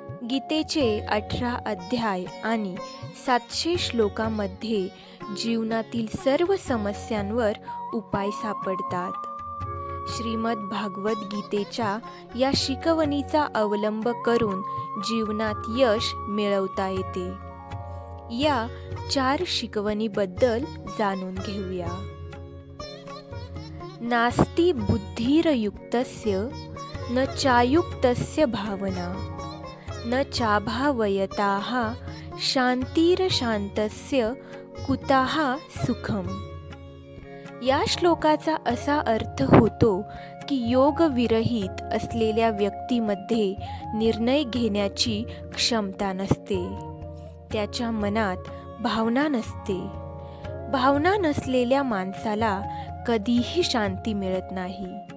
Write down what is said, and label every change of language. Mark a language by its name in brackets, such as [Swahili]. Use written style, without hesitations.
[Marathi] गीतेचे 18 अध्याय आणि 700 श्लोकांमध्ये जीवनातील सर्व समस्यांवर उपाय सापडतात. श्रीमद भागवत गीतेच्या या शिकवणीचा अवलंब करून जीवनात यश मिळवता येते. या 4 शिकवणीबद्दल जाणून घेऊया. [Sanskrit] नास्ति बुद्धिरयुक्तस्य न चायुक्तस्य भावना न चाभावयताः शांतिरशांतस्य कुतः सुखम. [Marathi] या श्लोकाचा असा अर्थ होतो की योग विरहित असलेल्या व्यक्तीमध्ये निर्णय घेण्याची क्षमता नसते. त्याच्या मनात भावना नसते. भावना नसलेल्या माणसाला कधीही शांती मिळत नाही.